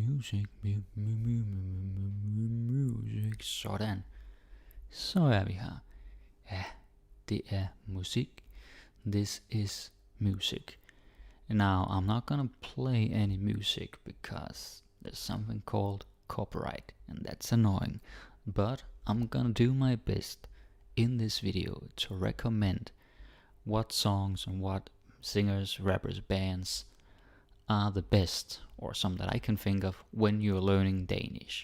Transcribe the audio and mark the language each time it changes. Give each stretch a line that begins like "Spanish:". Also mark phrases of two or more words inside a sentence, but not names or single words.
Danish: Music. Sådan. Så er vi her. Ja, det er musik.
English: This is music. Now, I'm not gonna play any music because there's something called copyright, and that's annoying. But I'm gonna do my best in this video to recommend what songs and what singers, rappers, bands are the best, or some that I can think of when you're learning Danish.